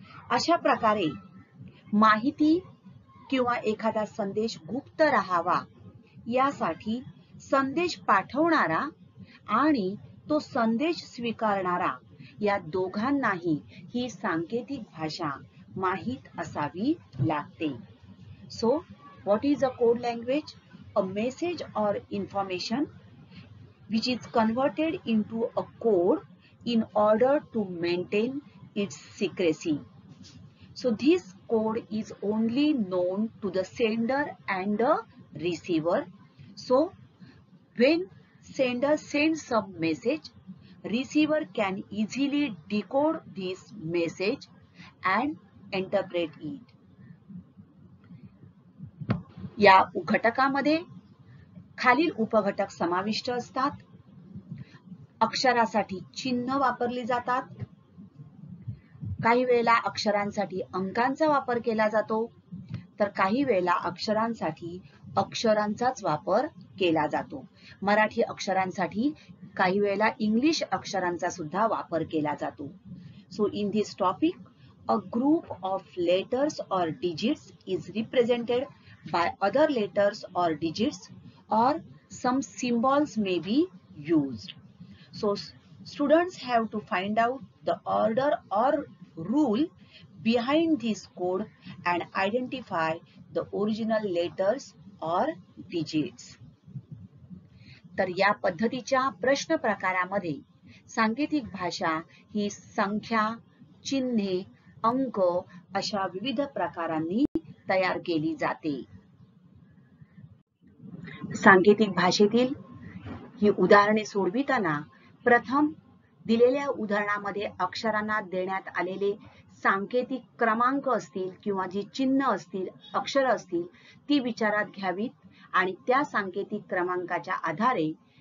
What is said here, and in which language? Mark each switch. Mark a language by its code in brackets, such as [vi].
[mr] अशा प्रकारे माहिती किंवा एखादा संदेश गुप्त राहावा यासाठी संदेश पाठवणारा आणि तो संदेश स्वीकारणारा या दोघांनाही ही सांकेतिक भाषा माहित असावी लागते। [en] So what is a code language? A message or information which is converted into a code in order to maintain its secrecy. So this code is only known to the sender and the receiver. So when sender sends some message, receiver can easily decode this message and interpret it. [mr] या घटकामध्ये खालील उपघटक समाविष्ट असतात। अक्षरासाठी चिन्ह वापरली जातात। काही वेळेला अक्षरांसाठी अंकांचा वापर केला जातो, तर काही वेळेला अक्षरांसाठी अक्षरांचाच वापर केला जातो। मराठी अक्षरांसाठी काही वेळेला इंग्लिश अक्षरांचा सुद्धा वापर केला जातो। [en] So in this topic a group of letters or digits is represented by other letters or digits or some symbols may be used. So students have to find out the order or rule behind this code and identify the original letters or digits. [mr] तर या पद्धतीच्या प्रश्न प्रकारामध्ये सांकेतिक भाषा ही संख्या, चिन्हे, अंक अशा विविध प्रकारांनी तयार केली जाते। सांकेतिक भाषेतील ही उदाहरणे सोडविताना प्रथम दिलेल्या उदाहरणामध्ये अक्षरांना देण्यात आलेले सांकेतिक क्रमांक असतील किंवा जी चिन्ह असतील, अक्षर असतील ती विचारात घ्यावीत आणि त्या सांकेतिक क्रमांकाच्या आधारे